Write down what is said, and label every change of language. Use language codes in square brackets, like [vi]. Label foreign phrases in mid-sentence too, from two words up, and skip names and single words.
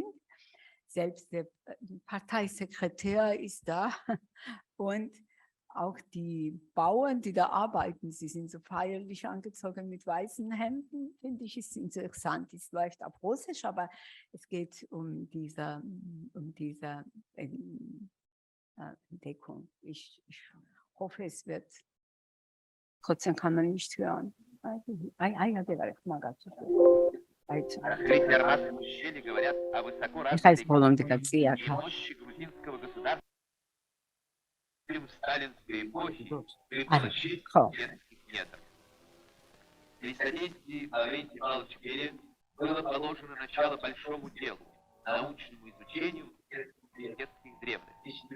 [de] Selbst der Parteisekretär ist da und auch die Bauern, die da arbeiten, sie sind so feierlich angezogen mit weißen Hemden, finde ich, ist interessant. Es läuft auf Russisch, aber es geht um diese Entdeckung. Ich hoffe, es wird, trotzdem kann man nicht hören. [ru] В сталинской эпохи предпочтительных методов. При содействии Лаврентия Павловича Берия было положено начало большому делу, научному изучению университетских древностей.